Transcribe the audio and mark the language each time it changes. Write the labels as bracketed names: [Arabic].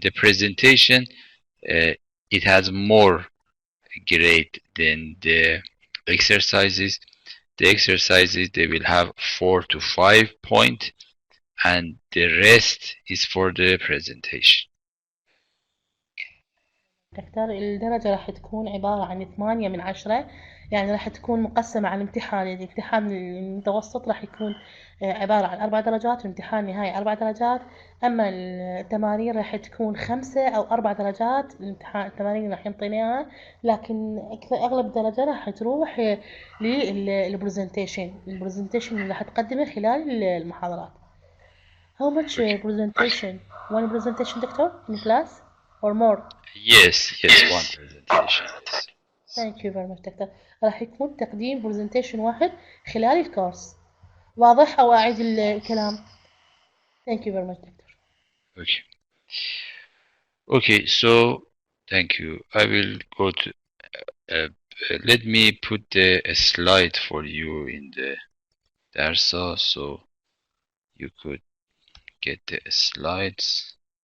[English] The presentation, it has more grade than the exercises. The exercises, they will have 4 to 5 point, and the rest is for the presentation. [Arabic] دكتور الدرجة راح تكون عبارة عن 8 من 10، يعني راح تكون مقسمة على الامتحان. يعني الامتحان المتوسط راح يكون عبارة عن 4 درجات، والامتحان النهائي 4 درجات. أما التمارين راح تكون 5 أو 4 درجات. التمارين اللي راح ينطينا إياها، لكن أغلب الدرجة راح تروح للبرزنتيشن اللي راح تقدمه خلال المحاضرات. [English] How much presentation? One presentation, doctor, in class or more? Yes, one presentation. Yes. Thank you very much, doctor. [Arabic] راح يكون تقديم presentation واحد خلال الكورس. واضح أو أعيد الكلام؟ [English] Thank you very much, doctor. Okay. Okay, so thank you. I will go to. Let me put a slide for you in the Darsa, so you could get the slides.